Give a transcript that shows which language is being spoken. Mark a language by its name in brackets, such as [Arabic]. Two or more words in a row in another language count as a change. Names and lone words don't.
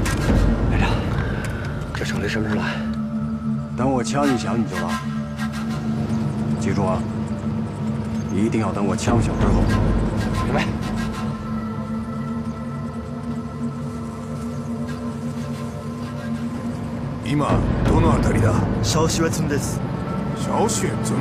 [Chinese] 什么时候来？等我枪一响你就到。记住啊，一定要等我枪响之后。明白。 [Japanese] 今どの辺りだ？小シュエツンです。小シュエツン？